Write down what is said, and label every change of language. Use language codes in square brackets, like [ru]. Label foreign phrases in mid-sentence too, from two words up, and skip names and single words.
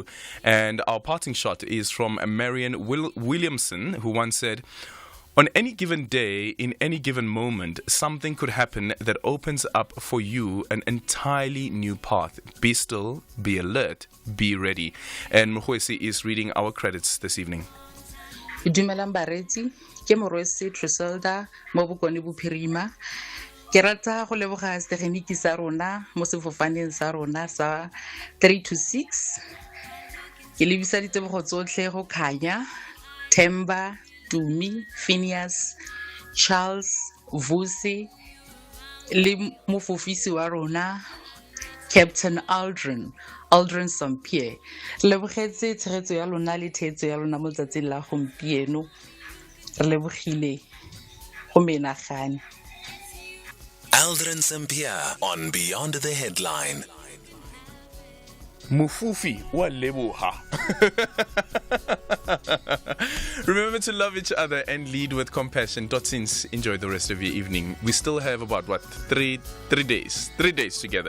[en] And our parting shot is from Marion Williamson, who once said, "On any given day, in any given moment, something could happen that opens up for you an entirely new path. Be still, be alert, be ready." And Mkhwesi is reading our credits this evening. [tn] Dumelang bareti, ke Morwesi Triselda mo Bokone Bophirima. Ke rata go leboga setegeniki sa rona mo sefofaneng sa rona sa 326. Ke lebisa ditebogo tsotlhe go Khanya, Themba, Tumi, Phineas, Charles, Vusi, le mofofisi wa rona, Captain Aldrin Sampear. Re lebogetse tshegetso ya lona le theetso ya lona mo tsatsing la gompieno. Re lebogile go menagane. [en] Aldrin Sampear on Beyond the Headline. [tn] Mufufi wa leboha. [en] Remember to love each other and lead with compassion. Dotsins, enjoy the rest of your evening. We still have about 3 days together.